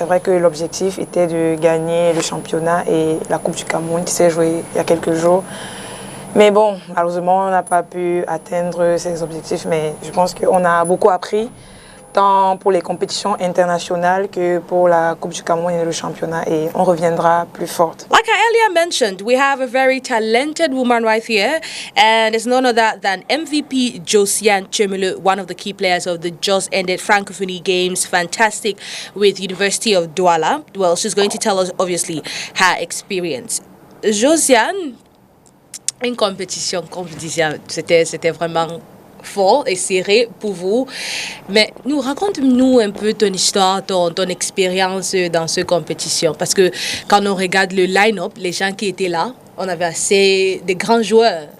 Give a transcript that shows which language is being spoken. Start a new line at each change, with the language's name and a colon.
French: C'est vrai que l'objectif était de gagner le championnat et la Coupe du Cameroun qui s'est jouée il y a quelques jours. Mais bon, malheureusement, on n'a pas pu atteindre ces objectifs, mais je pense qu'on a beaucoup appris, tant pour les compétitions internationales que pour la Coupe du Cameroun et le championnat, et on reviendra plus forte.
English: Like I earlier mentioned, we have a very talented woman right here, and it's none other than MVP Josiane Chemele, one of the key players of the just ended Francophonie Games. Fantastic with University of Douala. Well, she's going to tell us, obviously, her experience.
French: Josiane, une compétition, c'était vraiment fort et serré pour vous. Mais raconte-nous un peu ton histoire, ton expérience dans cette compétition. Parce que quand on regarde le line-up, les gens qui étaient là, on avait assez de grands joueurs.